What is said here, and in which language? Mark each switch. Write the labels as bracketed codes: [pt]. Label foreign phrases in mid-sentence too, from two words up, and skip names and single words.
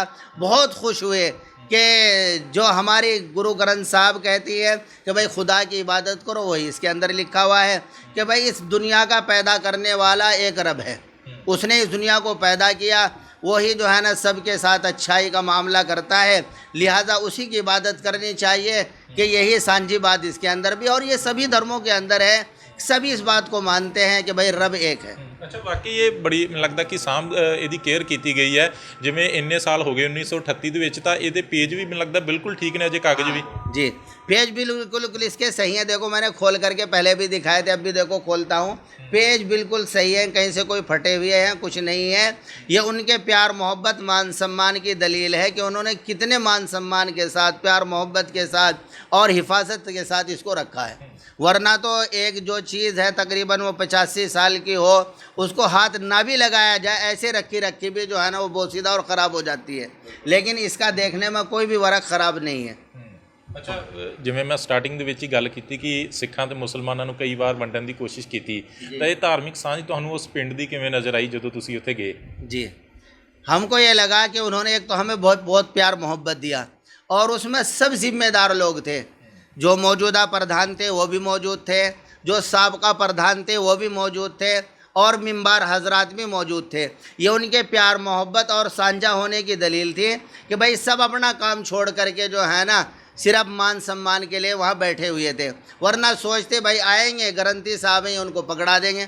[ur] بہت خوش ہوئے کہ جو ہماری گرو گرنتھ صاحب کہتی ہے کہ بھائی خدا کی عبادت کرو، وہی اس کے اندر لکھا ہوا ہے کہ بھائی اس دنیا کا پیدا کرنے والا ایک رب ہے، اس نے اس دنیا کو پیدا کیا، وہی جو ہے نا سب کے ساتھ اچھائی کا معاملہ کرتا ہے، لہٰذا اسی کی عبادت کرنی چاہیے، کہ یہی سانجھی بات اس کے اندر بھی اور یہ سبھی دھرموں کے اندر ہے، سبھی اس بات کو مانتے ہیں کہ بھائی رب ایک ہے۔ [pa] ਅੱਛਾ ਬਾਕੀ ਇਹ ਬੜੀ ਮੈਨੂੰ ਲੱਗਦਾ ਕਿ ਸਾਂਭ ਇਹਦੀ ਕੇਅਰ ਕੀਤੀ ਗਈ ਹੈ, ਜਿਵੇਂ ਇੰਨੇ ਸਾਲ ਹੋ ਗਏ 1938 ਦੇ ਵਿੱਚ ਤਾਂ ਇਹਦੇ ਪੇਜ ਵੀ ਮੈਨੂੰ ਲੱਗਦਾ ਬਿਲਕੁਲ ਠੀਕ ਨੇ ਅਜੇ ਕਾਗਜ਼ بھی؟ [ur] جی پیج بالکل اس کے صحیح ہیں، دیکھو میں نے کھول کر کے پہلے بھی دکھائے تھے، اب بھی دیکھو کھولتا ہوں، پیج بالکل صحیح ہے، کہیں سے کوئی پھٹے ہوئے ہیں کچھ نہیں ہے۔ یہ ان کے پیار محبت مان سمان کی دلیل ہے کہ انہوں نے کتنے مان سمان کے ساتھ، پیار محبت کے ساتھ اور حفاظت کے ساتھ اس کو رکھا ہے، ورنہ تو ایک جو چیز ہے تقریباً وہ 85 سال کی ہو، اس کو ہاتھ نہ بھی لگایا جائے، ایسے رکھی بھی جو ہے نا وہ بوسیدہ اور خراب ہو جاتی ہے، لیکن اس کا دیکھنے میں کوئی بھی ورق خراب نہیں ہے۔ [pa] ਅੱਛਾ ਜਿਵੇਂ ਮੈਂ ਸਟਾਰਟਿੰਗ ਦੇ ਵਿੱਚ ਹੀ ਗੱਲ ਕੀਤੀ ਕਿ ਸਿੱਖਾਂ ਤੇ ਮੁਸਲਮਾਨਾਂ ਨੂੰ ਕਈ ਵਾਰ ਵੰਡਣ ਦੀ ਕੋਸ਼ਿਸ਼ ਕੀਤੀ, ਤਾਂ ਇਹ ਧਾਰਮਿਕ ਸਾਂਝ ਤੁਹਾਨੂੰ ਉਸ ਪਿੰਡ ਦੀ ਕਿਵੇਂ ਨਜ਼ਰ ਆਈ ਜਦੋਂ ਤੁਸੀਂ ਉੱਥੇ ਗਏ؟ [ur] جی ہم کو یہ لگا کہ انہوں نے ایک تو ہمیں بہت بہت پیار محبت دیا، اور اس میں سب ذمہ دار لوگ تھے، جو موجودہ پردھان تھے وہ بھی موجود تھے، جو سابقہ پردھان تھے وہ بھی موجود تھے، اور ممبر حضرات بھی موجود تھے۔ یہ ان کے پیار محبت اور سانجہ ہونے کی دلیل تھی کہ بھائی سب اپنا کام چھوڑ کر کے جو ہے نا صرف مان سمان کے لیے وہاں بیٹھے ہوئے تھے، ورنہ سوچتے بھائی آئیں گے گرنتی صاحب ہیں ان کو پکڑا دیں گے۔